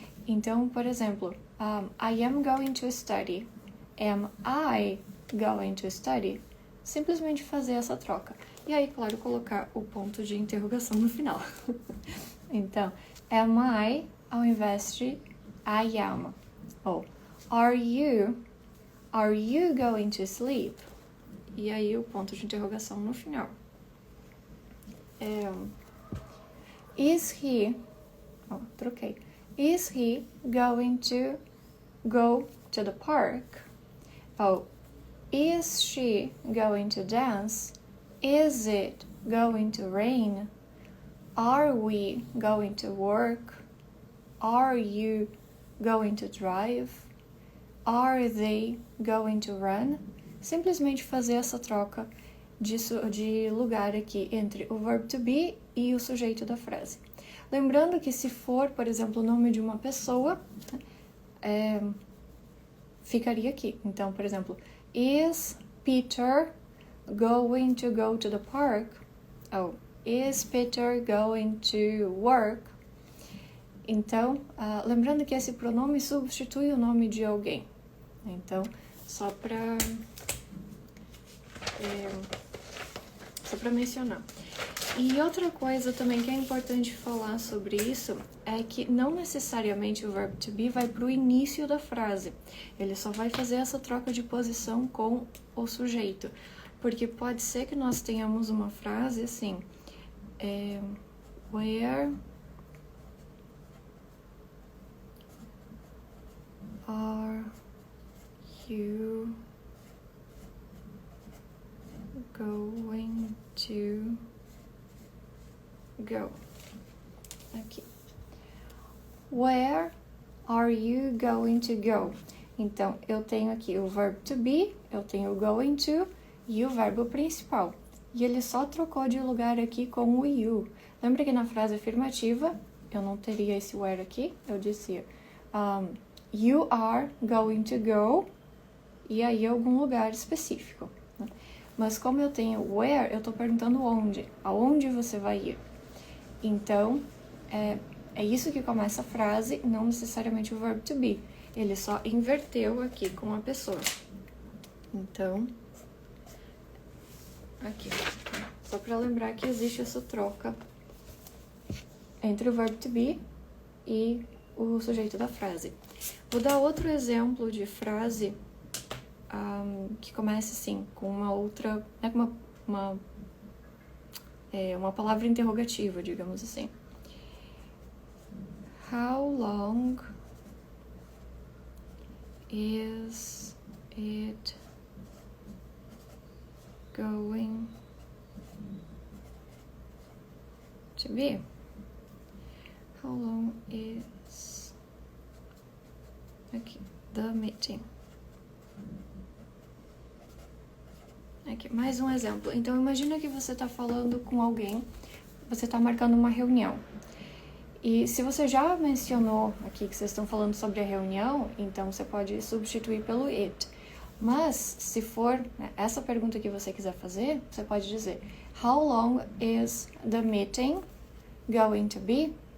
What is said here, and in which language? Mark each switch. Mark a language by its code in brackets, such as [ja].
[pt] Então, por exemplo, [en] I am going to study. Am I going to study? [pt] Simplesmente fazer essa troca. E aí, claro, colocar o ponto de interrogação no final. Então, am I ao invés de I am. [en] Ou, are you going to sleep? [pt] E aí o ponto de interrogação no final. [en] Is he... [pt] troquei. [en] Is he going to go to the park? Ou, is she going to dance? Is it going to rain? Are we going to work? Are you going to drive? Are they going to run? [pt] Simplesmente fazer essa troca de lugar aqui entre o verb to be e o sujeito da frase. Lembrando que se for, por exemplo, o nome de uma pessoa, ficaria aqui. Então, por exemplo, [en] is Peter going to go to the park? Ou, is Peter going to work? [pt] Então, lembrando que esse pronome substitui o nome de alguém. Então, só para mencionar. E outra coisa também que é importante falar sobre isso é que não necessariamente o verb to be vai para o início da frase. Ele só vai fazer essa troca de posição com o sujeito. Porque pode ser que nós tenhamos uma frase assim, [en] where are you going to go? [pt] Aqui. [en] Where are you going to go? [pt] Então, eu tenho aqui o verb to be, eu tenho o going to e o verbo principal. E ele só trocou de lugar aqui com o you. Lembra que na frase afirmativa, eu não teria esse where aqui, eu dizia [en] you are going to go, [pt] e aí algum lugar específico. Né? Mas como eu tenho where, eu estou perguntando onde. Aonde você vai ir? Então, é isso que começa a frase, não necessariamente o verb to be. Ele só inverteu aqui com a pessoa. Então, aqui. Só para lembrar que existe essa troca entre o verb to be e o sujeito da frase. Vou dar outro exemplo de frase que começa assim, com uma outra, uma palavra interrogativa, digamos assim. [en] How long is it going to be? How long is [pt] aqui, [en] the meeting? [pt] Aqui, mais um exemplo. Então, imagina que você está falando com alguém, você está marcando uma reunião. E se você já mencionou aqui que vocês estão falando sobre a reunião, então você pode substituir pelo it. Mas, se for essa pergunta que você quiser fazer, você pode dizer [en] How long is the meeting going to be?